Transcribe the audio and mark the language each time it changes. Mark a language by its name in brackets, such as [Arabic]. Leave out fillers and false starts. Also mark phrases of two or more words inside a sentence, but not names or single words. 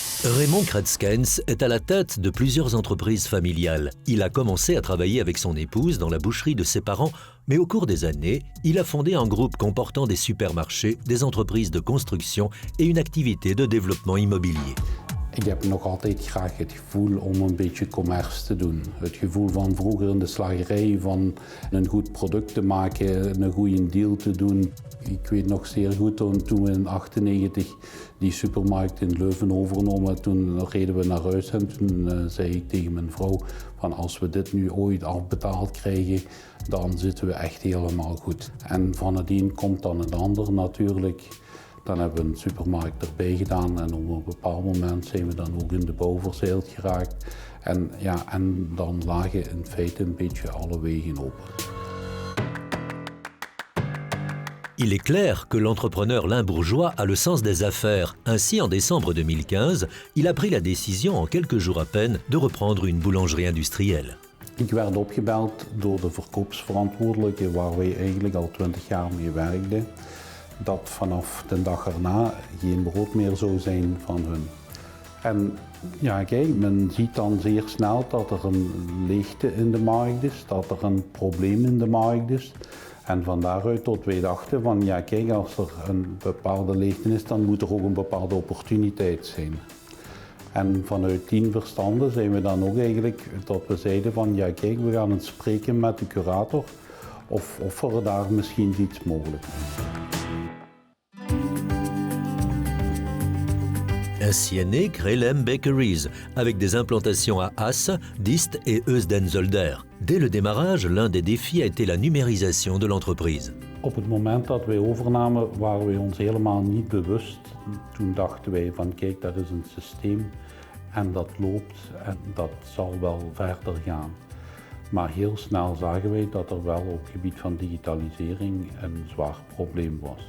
[French] Raymond Kretskens est à la tête de plusieurs entreprises familiales. Il a commencé à travailler avec son épouse dans la boucherie de ses parents, mais au cours des années, il a fondé un groupe comportant des supermarchés, des entreprises de construction et une activité de développement immobilier. [Dutch] Ik heb nog altijd graag het gevoel om een beetje commerce te doen. Het gevoel van vroeger in de slagerij, van een goed product te maken, een goede deal te doen. Ik weet nog zeer goed toen we in 1998 die supermarkt in Leuven overnamen, toen reden we naar huis en toen zei ik tegen mijn vrouw van als we dit nu ooit afbetaald krijgen, dan zitten we echt helemaal goed. En van het een komt dan het ander natuurlijk. Dan hebben we een supermarkt erbij gedaan en op een bepaald moment zijn we dan ook in de bouw verzeild geraakt. En dan lagen in feite een beetje alle wegen open. [French] Il est clair que l'entrepreneur Limbourgeois a le sens des affaires. Ainsi, en décembre 2015, il a pris la décision en quelques jours à peine de reprendre une boulangerie industrielle. [Dutch] Ik werd opgebeld door de verkoopsverantwoordelijke waar wij eigenlijk al 20 jaar mee werkten. Dat vanaf de dag erna geen brood meer zou zijn van hun. En ja, kijk, men ziet dan zeer snel dat er een leegte in de markt is, dat er een probleem in de markt is. En van daaruit tot wij dachten van ja, kijk, als er een bepaalde leegte is, dan moet er ook een bepaalde opportuniteit zijn. En vanuit die verstanden zijn we dan ook eigenlijk dat we zeiden van ja, kijk, we gaan eens spreken met de curator of er daar misschien iets mogelijk is. [French] Ainsi est né Krelem Bakeries, avec des implantations à Asse, Diest et Heusden-Zolder. Dès le démarrage, l'un des défis a été la numérisation de l'entreprise. [Dutch] Op het moment dat wij overnamen waren wij ons helemaal niet bewust. Toen dachten wij van kijk, dat is een systeem en dat loopt en dat zal wel verder gaan. Maar heel snel zagen wij dat er wel op het gebied van digitalisering een zwaar probleem was.